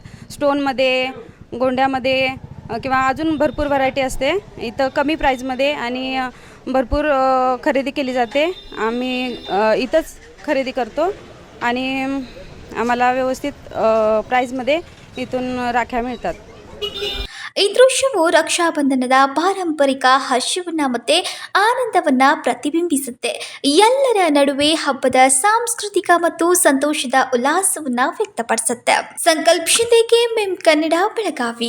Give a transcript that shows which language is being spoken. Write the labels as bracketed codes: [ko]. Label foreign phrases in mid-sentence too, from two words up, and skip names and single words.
[mr] स्टोनमध्ये, गोंड्यामध्ये किंवा अजून भरपूर व्हरायटी असते. इथं कमी प्राईजमध्ये आणि भरपूर खरेदी केली जाते. आम्ही इथंच खरेदी करतो आणि आम्हाला व्यवस्थित ಪ್ರೈಸ್मध्ये इथून राख्या मिळतात. [kn] ಈ ದೃಶ್ಯವು ರಕ್ಷಾಬಂಧನದ ಪಾರಂಪರಿಕ ಹರ್ಷವನ್ನ ಮತ್ತೆ ಆನಂದವನ್ನ ಪ್ರತಿಬಿಂಬಿಸುತ್ತೆ. ಎಲ್ಲರ ನಡುವೆ ಹಬ್ಬದ ಸಾಂಸ್ಕೃತಿಕ ಮತ್ತು ಸಂತೋಷದ ಉಲ್ಲಾಸವನ್ನ ವ್ಯಕ್ತಪಡಿಸುತ್ತೆ. ಸಂಕಲ್ಪ ಶಿಂದೆ, KMM ಕನ್ನಡ, ಬೆಳಗಾವಿ.